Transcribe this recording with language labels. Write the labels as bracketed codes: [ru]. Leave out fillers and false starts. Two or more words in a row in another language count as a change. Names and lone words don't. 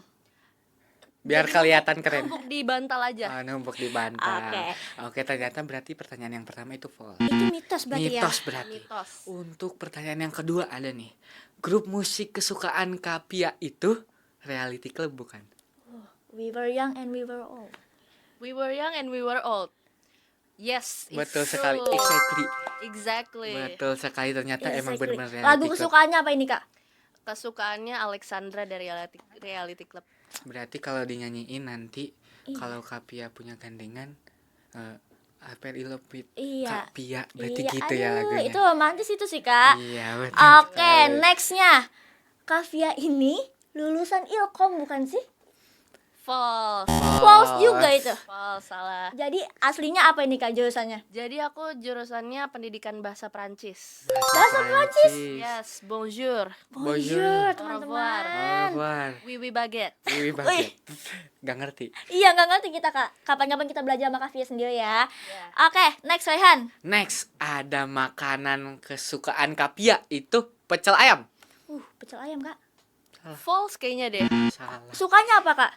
[id] Biar kelihatan keren. Numpuk di bantal aja. Numpuk di bantal. Oke. Oke, ternyata berarti pertanyaan yang pertama itu false. Itu mitos berarti ya. Mitos berarti. Mitos. Untuk pertanyaan yang kedua ada nih. Grup musik kesukaan Kak Pia itu reality club bukan? [en] We were young and we were old. We were young and we were old. Yes, it's [id] Betul [en] true. [id] sekali. [en] Exactly. [id] Betul sekali, ternyata emang [en] Exactly. [id] benar-benar Lagu reality club. kesukaannya apa ini, Kak? Kesukaannya Alexandra dari Reality Club. Berarti kalau dinyanyiin nanti Iya. kalau Kapia punya gandengan [en] I fell in love with [id] Iya. Kapia, berarti Iya, gitu ya aduh, lagunya. itu romantis itu sih, Kak. Iya, betul. Oke, sekali. nextnya. Kavia ini lulusan Ilkom bukan sih? [en] False. [id] False juga itu. False, salah. Jadi aslinya apa ini, Kak, jurusannya? Jadi aku jurusannya pendidikan bahasa Perancis. Bahasa Prancis. [en] Yes, [fr] bonjour. Bonjour, Au [id] teman-teman. [fr] Revoir. Oui, oui, baguette. [id] Wih, banget. Gak ngerti. Iya, nggak ngerti kita, Kak. Kapan-kapan kita belajar sama Kavia sendiri ya. Ya. Oke, next Rehan. Next, ada makanan kesukaan Kapia, itu pecel ayam. Pecel ayam, Kak. False kayaknya deh. Salah. Sukanya apa, Kak?